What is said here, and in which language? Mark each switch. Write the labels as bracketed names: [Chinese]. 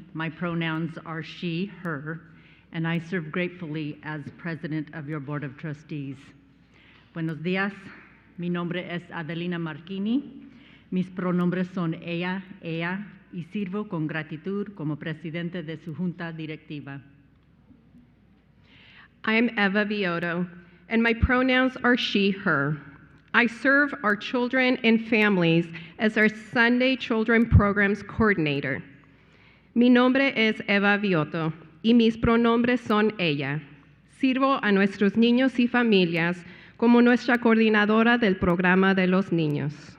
[English] My pronouns are she, her, and I serve gratefully as president of your Board of Trustees. [Spanish] Buenos días. Mi nombre es Adelina Marchini. Mis pronombres son ella, y sirvo con gratitud como presidente de su junta directiva. [English] I am Eva Vioto, and my pronouns are she, her. I serve our children and families as our Sunday Children Programs Coordinator. [Spanish] Mi nombre es Eva Vioto, y mis pronombres son ella. Sirvo a nuestros niños y familias como nuestra coordinadora del programa de los niños.